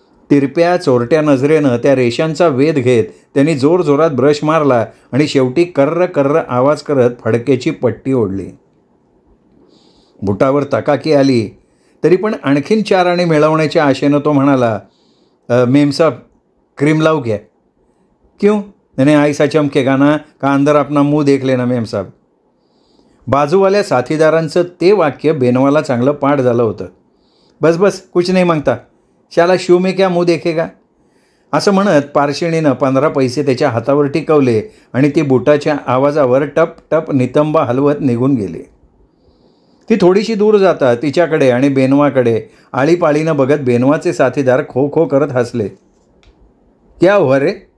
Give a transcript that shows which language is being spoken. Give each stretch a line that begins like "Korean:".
Marathi: तिरप्या चोरट्या नजरेनं त्या रेषांचा वेध घेत त्यांनी जोरजोरात ब्रश मारला आणि शेवटी कर्र कर्र आवाज करत फडक्याची पट्टी ओढली. बुटावर तकाकी आली तरी पण आणखीन 4 आणे मिळवण्याच्या आशेनं तो म्हणाला, मेमसाब क्रीम लावू क्या?
Hindi: क्यों? मैंने ऐसा चमकेगा ना का अंदर अपना मुंह देख लेना मेम साहब.
Marathi: बाजूवाल्या साथीदारांचं ते वाक्य बेनवाला चांगलं पाठ झालं होतं.
Hindi: बस बस कुछ नहीं मागता, शाला शू में क्या मुंह देखेगा?
Marathi: असं म्हणत पारशिणीनं 15 पैसे त्याच्या हातावर टिकवले आणि ती बुटाच्या आवाजावर टप टप नितंबा हलवत निघून गेली. ती थोडीशी दूर जाता तिच्याकडे आणि बेनवाकडे आळीपाळीनं बघत बेनवाचे साथीदार खो खो करत हसले.
Hindi: क्या हुआ रे?